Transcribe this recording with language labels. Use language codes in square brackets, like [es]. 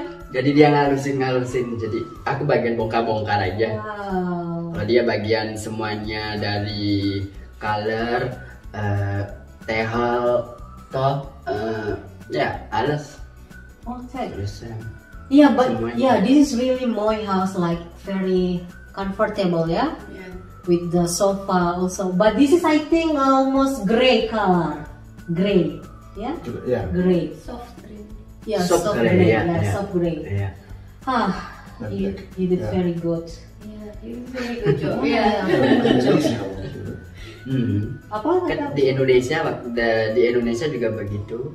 [id] Jadi dia ngalusin. Jadi aku bagian bongkar aja. [en] Wow. [id] Kalau dia bagian semuanya dari color, tehel, toh, ya [nl] alles. [en] Okay. [id] Terus [en] Yeah, but [id] semuanya. [en] yeah, this is really my house, like very comfortable, yeah, Yeah. with the sofa also. But this is, I think, almost gray color, gray, yeah, Yeah. gray, Soft green. yeah, Soft soft gray, gray, yeah, yeah, yeah. soft gray. [id] ya. [en] Ah, you did Yeah. very good. Yeah, you did very good job. Yeah. [id] Indonesia [nl] natuurlijk. [id] Apa Kan kata? di Indonesia juga begitu.